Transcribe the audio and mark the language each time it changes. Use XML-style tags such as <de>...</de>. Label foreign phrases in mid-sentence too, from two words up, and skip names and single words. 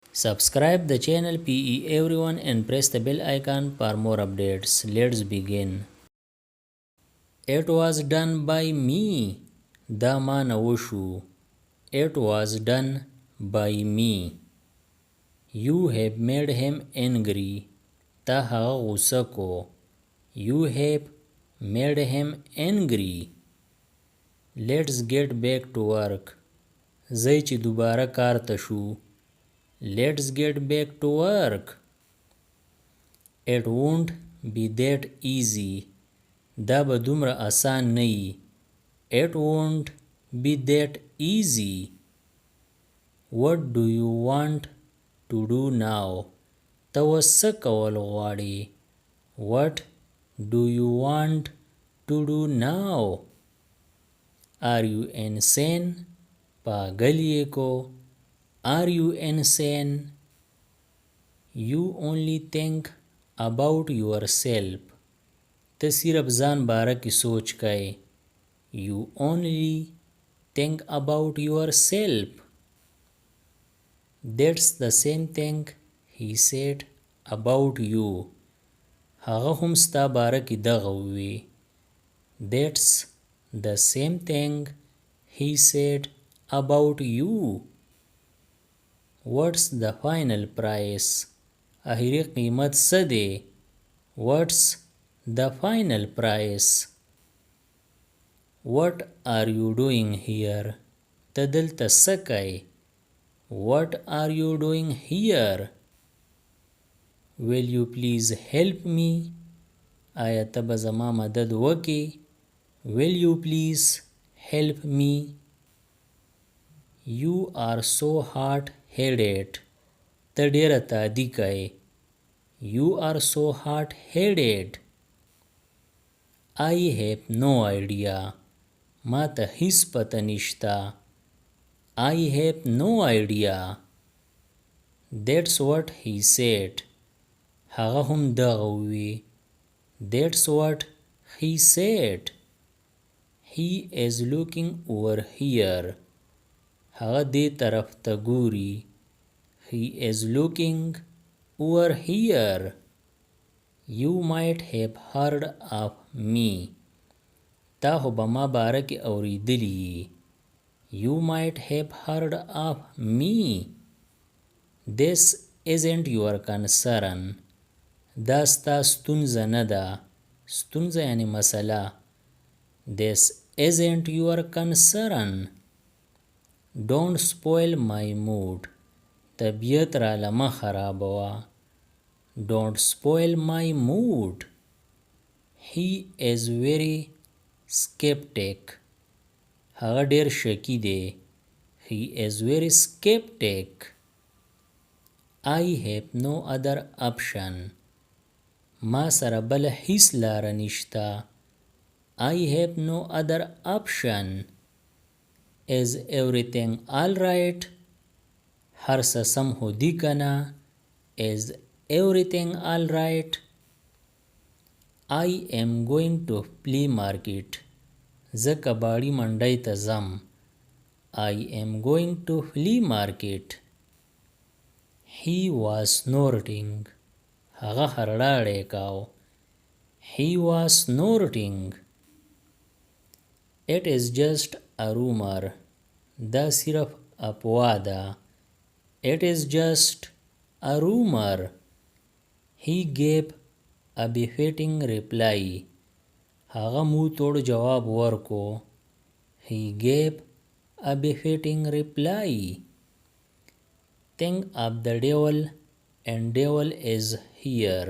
<en>Subscribe the channel PE everyone and press the bell icon for more updates. Let's begin. It was done by me.</en> <ps>دا ما نه وشو.</ps> <en>It was done by me. You have made him angry.</en> <ps>تا هغه غوسه کو.</ps> <en>You have made him angry. Let's get back to work.</en> <ps>ځئ چې دوباره کار ته شو.</ps> <en>Let's get back to work. It won't be that easy.</en> <ps>دا به دومره آسان نه وي.</ps> <en>It won't be that easy. What do you want to do now?</en> <ps>ته اوس څه کول غواړې؟</ps> <en>What do you want to do now? Are you insane?</en> <ps>پاګل یې کو.</ps> <en>Are you insane? You only think about yourself.</en> <ps>ته صرف ځان باره کې سوچ کوې.</ps> <en>You only think about yourself. That's the same thing he said about you.</en> <ps>هغه هم ستا باره کې دغه ووی.</ps> <en>That's the same thing he said about you. What's the final price?</en> <ps>اخري قیمت څه دی؟</ps> <en>What's the final price? What are you doing here?</en> <ps>ته دلته څه کوې؟</ps> <en>What are you doing here? Will you please help me?</en> <ps>آیا ته به زما مدد وکې؟</ps> <en>Will you please help me? You are so hot-headed.</en> <ps>ته ډېره تادي کوې.</ps> <en>You are so hot-headed. I have no idea.</en> <ps>ما ته هیڅ پته نشته.</ps> <en>I have no idea. That's what he said.</en> <ps>هغه هم دغه ووی.</ps> <en>That's what he said. He is looking over here.</en> <ps>هغه دې طرف ته ګوري.</ps> <en>He is looking over here. You might have heard of me.</en> <ps>تا خو به ما باره کې اورېدلي.</ps> <en>You might have heard of me. This isn't your concern.</en> <ps>دا ستا ستونزه نه ده. ستونزه یعنی مسله.</ps> <en>This isn't your concern. Don't spoil my mood.</en> <ps>طبیعت راله مه خرابوه.</ps> <en>Don't spoil my mood. He is very skeptic.</en> <ps>هغه ډېر شکی دی.</ps> <en>He is very skeptic. I have no other option.</en> <ps>ما سره بله هیڅ لاره نشته.</ps> <en>I have no other option. Is everything all right?</en> <ps>هر څه سم خو دي که نه؟</ps> <en>Is everything all right? I am going to flea market.</en> <ps>زه کباړي منډی ته ځم.</ps> <en>I am going to flea market. He was snorting.</en> <ps>هغه خرړاړی کاو.</ps> <en>He was snorting. It is just a rumor.</en> <ps>دا صرف افوا ده.</ps> <en>It is just a rumor. He gave a befitting reply.</en> <ps>هغه مو توړ جواب ورکو.</ps> <en>He gave a befitting reply. Think of the devil and devil is here.</en>